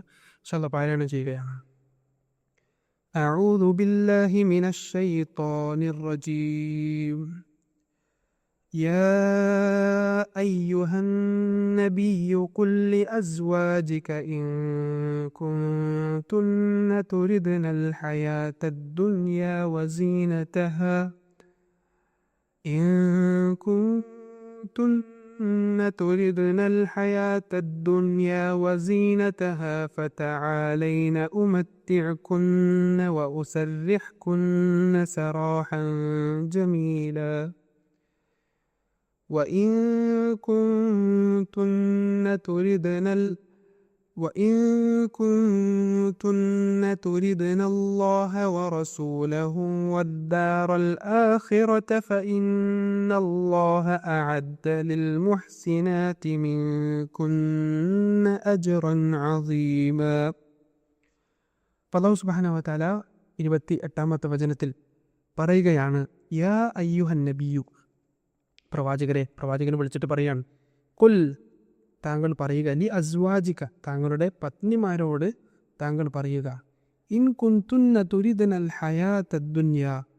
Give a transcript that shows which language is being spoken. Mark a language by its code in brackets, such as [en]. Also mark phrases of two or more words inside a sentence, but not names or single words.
[ar] إن شاء الله [ml] പാരായണം ചെയ്യുകയാണ്. [ar] أعوذ بالله من الشيطان الرجيم. يا أيها النبي قل لأزواجك إن كنتن تردن الحياة الدنيا وزينتها تردن الحياة الدنيا وزينتها فتعالين أمتعكن وأسرحكن سراحا جميلا وإن كنتن تردن الله ورسوله والدار الآخرة فإن الله أعد للمحسنات منكن أجرا عظيما. الله سبحانه وتعالى [ml] 28-ാമത്തെ വചനത്തിൽ പറയുകയാണ്: [ar] يا أيها النبي, [ml] പ്രവാചകരെ, പ്രവാചകനെ വിളിച്ചിട്ട് പറയാണ്: ഖുൽ, താങ്കൾ പറയുക, [ar] لأزواجك, [ml] താങ്കളുടെ പത്നിമാരോട് താങ്കൾ പറയുക, [ar] إن كنتن تردن الحياة الدنيا,